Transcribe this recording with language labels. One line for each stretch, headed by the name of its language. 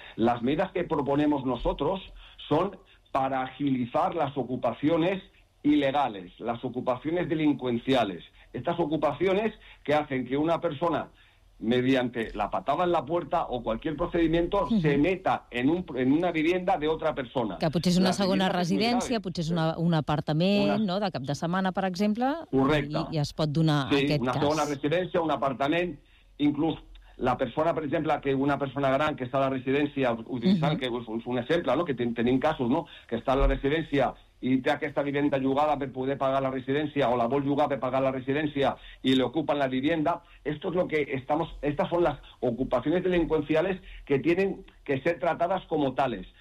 Spanish: Las medidas que proponemos nosotros son para agilizar las ocupaciones ilegales, las ocupaciones delincuenciales. Estas ocupaciones que hacen que una persona, mediante la patada en la puerta o cualquier procedimiento, uh-huh, se meta en una vivienda de otra persona.
Catalan: Que potser és una segona residència, potser és un apartament, una, no?, de cap de setmana, per exemple. Correcte. I es pot donar, sí, aquest cas. Sí, una segona residència, un apartament.
Spanish: Incluso la persona, por ejemplo, que una persona gran que está en la residencia, utilizar, uh-huh, que es un ejemplo, ¿no?, que tienen casos, ¿no?, que está en la residencia y tiene que esta vivienda llogada para poder pagar la residencia o
Catalan: la vol llogar
Spanish: para pagar la residencia y le ocupan la vivienda. Esto es lo que estamos, estas son las ocupaciones delincuenciales que tienen que ser tratadas como tales.